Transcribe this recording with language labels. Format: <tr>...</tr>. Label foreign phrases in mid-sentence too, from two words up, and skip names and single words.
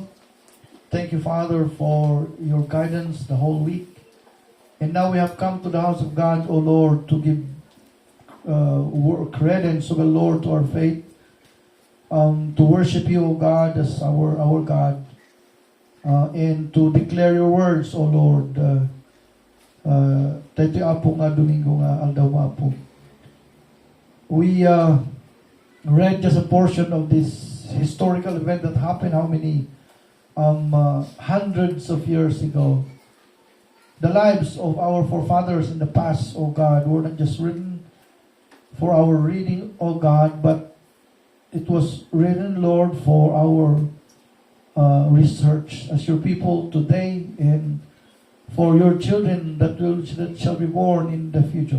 <en>Thank you, Father, for your guidance the whole week. And now we have come to the house of God, O Lord, to give credence, O Lord, to our faith, to worship you, O God, as our God, and to declare your words, O Lord.</en> <ilo>Tayo apo nga Domingo nga aldaw nga po.</ilo> <en>We read just a portion of this historical event that happened how many hundreds of years ago. The lives of our forefathers in the past, O God, were not just written for our reading, O God, but it was written, Lord, for our research as your people today and for your children that shall be born in the future.</en>